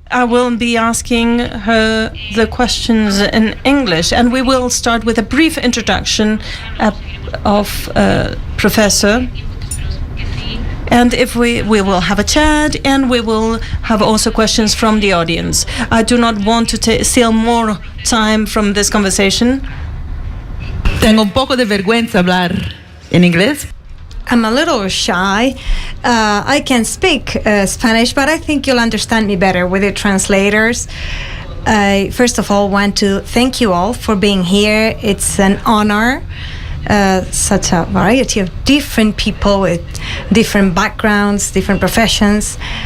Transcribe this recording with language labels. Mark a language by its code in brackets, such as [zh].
[en] I will be asking her the questions in English, and we will start with a brief introduction of Professor. And if we will have a chat, and we will have also questions from the audience. I do not want to steal more time from this conversation. [es] Tengo un poco de vergüenza hablar en inglés. [en] I'm a little shy. I can speak Spanish, but I think you'll understand me better with the translators. I first of all want to thank you all for being here. It's an honor. Such a variety of different people with different backgrounds, different professions.